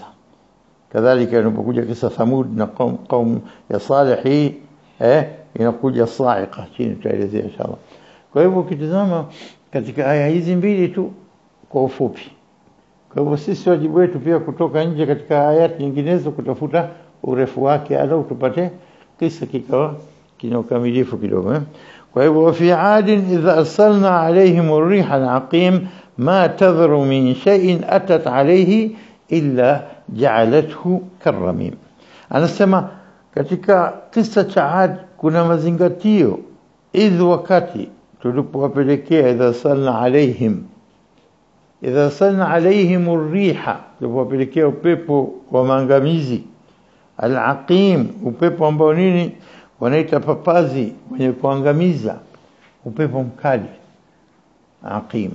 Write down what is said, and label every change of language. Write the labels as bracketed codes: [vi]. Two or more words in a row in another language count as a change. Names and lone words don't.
[sw] Kadhalika inapokuja kisa Thamud na qaum ya Salih, inakuja sa'iqa, chini tutaelezea inshallah. Kwa hivyo ukitazama katika aya hizi mbili tu kwa ufupi. Kwa hivyo sisi wajibu wetu pia kutoka nje katika ayati nyinginezo kutafuta urefu wake, au tupate kisa kikawa kina ukamilifu kidogo. Kwa hivyo [ar] في عاد إذ أرسلنا عليهم الريح العقيم ما تذر من شيء أتت عليه إلا جعلته كالرميم. [sw] Anasema katika kisa cha Ad kuna mazingatio, idh wakati tulipowapelekea, [ar] إذ أرسلنا عليهم الريح, [sw] tulipowapelekea upepo wa maangamizi, al-aqim, upepo ambao nini wanaita papazi wenye kuangamiza, upepo mkali aqim.